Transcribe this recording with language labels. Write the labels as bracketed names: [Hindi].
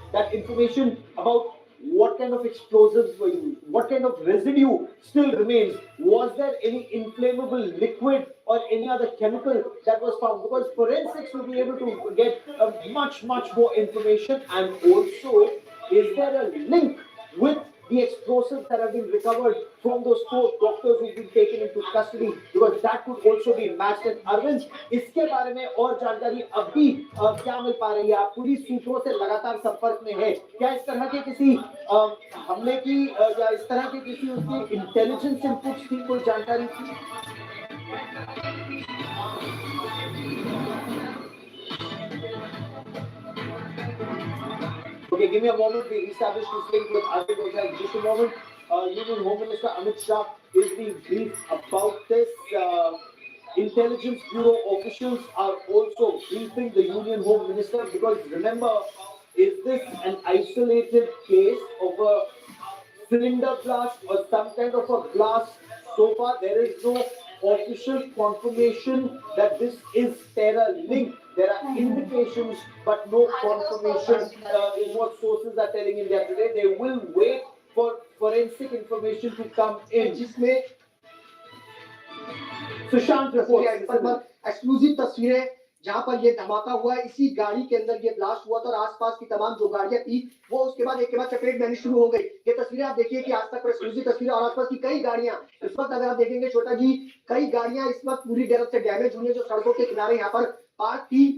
[English] That information about what kind of explosives were used, what kind of residue still remains, was there any inflammable liquid or any other chemical that was found, because forensics will be able to get much more information. And also, is there a link with the explosives that have been recovered from those 4 doctors who've been taken into custody, because that could also be matched. [Hindi] And Arvind, इसके बारे में और जानकारी अभी क्या मिल पा रही है? आप पुलिस सूत्रों से लगातार संपर्क में है, क्या इस तरह के किसी हमले की या इस तरह के किसी उसकी इंटेलिजेंस इनपुट्स की कोई जानकारी थी? [English] Okay, give me a moment. We established this link with Arvind Ojha. Just a moment. Union Home Minister Amit Shah is being briefed about this. Intelligence Bureau officials are also briefing the Union Home Minister, because remember, is this an isolated case of a cylinder blast or some kind of a blast? So far, there is no official confirmation that this is terror linked. There are indications, but no confirmation is what sources are telling India today. They will wait for forensic information to come in. [Hindi] जिसमें Sushant report exclusive तस्वीरें जहां पर ये धमाका हुआ है, इसी गाड़ी के अंदर ये ब्लास्ट हुआ था और आसपास की तमाम जो गाड़ियां थी वो उसके बाद एक के बाद चपेट में आनी शुरू हो गई। ये तस्वीरें आप देखिए कि आज तक पर एक्सक्लूसिव तस्वीरें, और आसपास की कई गाड़ियां इस वक्त अगर आप देखेंगे छोटा जी, कई गाड़ियां इस वक्त पूरी तरह से डैमेज हुई है जो सड़कों के किनारे यहाँ पर पार्क थी।